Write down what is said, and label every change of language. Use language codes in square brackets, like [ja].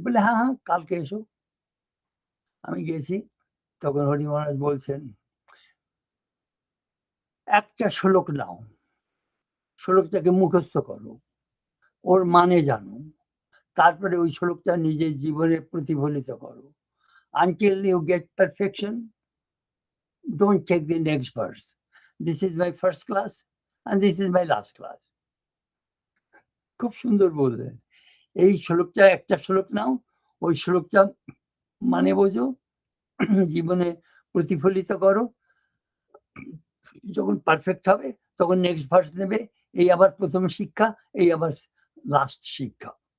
[bn] বলে, হ্যাঁ হ্যাঁ, কালকে এসো। আমি গেছি, তখন হরি মহারাজ বলছেন, একটা শ্লোক নাও, শ্লোকটাকে মুখস্থ করো, ওর মানে জানো, তারপরে ওই শ্লোকটা নিজের জীবনে প্রতিফলিত করো। [en] Until you get perfection, don't take the next verse. This is my first class and this is my last class. [bn] খুব সুন্দর বললেন। এই শ্লোকটা, একটা শ্লোক নাও, ওই শ্লোকটা মানে বোঝো, জীবনে প্রতিফলিত করো, যখন পারফেক্ট হবে তখন নেক্সট ভার্স নেবে। এই আবার প্রথম শিক্ষা, এই আবার লাস্ট শিক্ষা।